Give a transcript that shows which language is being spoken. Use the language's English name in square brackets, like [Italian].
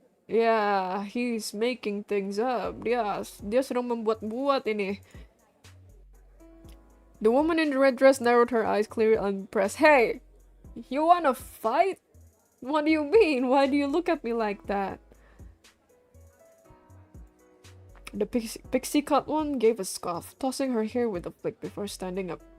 [English] Yeah, he's making things up. [Indonesian] Dia sedang membuat-buat ini. [English] The woman in the red dress narrowed her eyes, clearly unimpressed. Hey, you wanna fight? What do you mean? Why do you look at me like that? The pixie cut one gave a scoff, tossing her hair with a flick before standing up.